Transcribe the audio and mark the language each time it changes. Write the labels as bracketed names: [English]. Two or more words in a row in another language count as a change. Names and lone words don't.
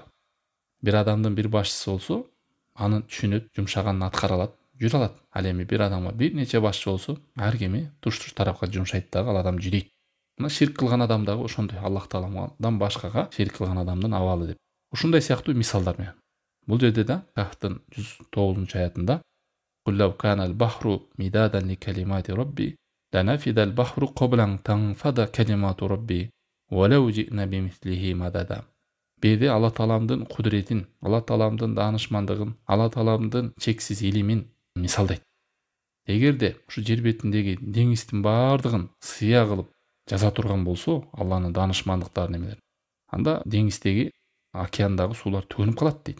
[Kyrgyz] Бир адамдын бир башчысы болсо, аны түшүнөт, жумшаганын аткара алат, жүрө алат. Ал эми бир адамга бир нече башчы болсо, ар кими туш-туш тарапка жумшайт дагы, ал адам жүрөйт. Мына ширк кылган адам дагы ошондой, Аллах Тааламдан башкага шерик кылган адамдын абалы деп. Ушундай сыяктуу мисалдар менен. Бул жерде да Кахфтын 109 аятында [Arabic] قل لو كان البحر مدادا لكلمات ربي لنفد البحر قبل أن تنفد كلمات ربي ولو جئنا بمثله مددا. [Kyrgyz] Беде Алла Тааламдын кудуретин, Алла Тааламдын даанышмандыгын, Алла Тааламдын чексиз илимин мисалдайт. Эгерде ушу жер бетиндеги деңиздин баардыгын сыя кылып жаза турган болсо, Алланын даанышмандыктарын эмелер, анда деңиздеги, океандагы суулар төгүнүп калат дейт.